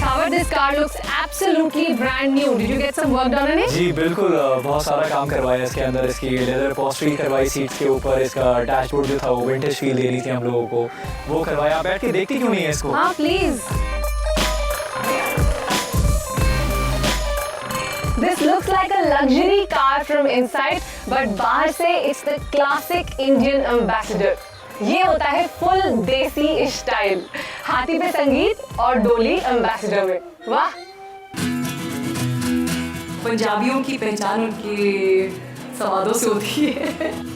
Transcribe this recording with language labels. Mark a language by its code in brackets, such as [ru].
[en] This car looks absolutely brand new. Did you get some work done on it? [hi] जी बिल्कुल, बहुत सारा काम करवाया इसके अंदर, इसकी लेदर अपॉस्ट्री करवाई सीट्स के ऊपर, इसका डैशबोर्ड जो था वो विंटेज फील दे रही थी हम लोगों को, वो करवाया। बैठ के देखती क्यों नहीं है इसको? हाँ please. [en] This looks like a luxury car from inside, but [hi] बाहर से [en] it's the classic Indian ambassador. [hi] ये होता है फुल देसी स्टाइल, हाथी पे संगीत और डोली एम्बेसडर में। वाह। पंजाबियों की पहचान उनके स्वादों से होती है।